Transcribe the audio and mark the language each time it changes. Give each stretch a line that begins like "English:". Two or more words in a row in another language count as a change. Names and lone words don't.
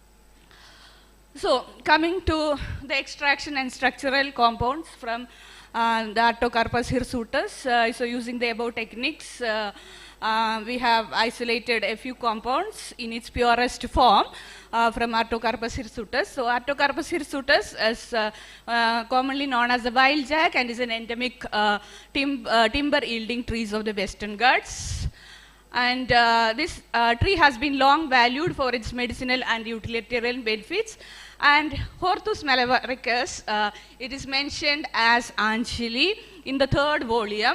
English: So coming to the extraction and structural compounds from the Artocarpus hirsutus, so using the above techniques, we have isolated a few compounds in its purest form from Artocarpus hirsutus. So Artocarpus hirsutus is commonly known as the wild jack and is an endemic timber yielding trees of the Western Ghats. And this tree has been long valued for its medicinal and utilitarian benefits. And Hortus Malabaricus, it is mentioned as Anjali in the 3rd volume.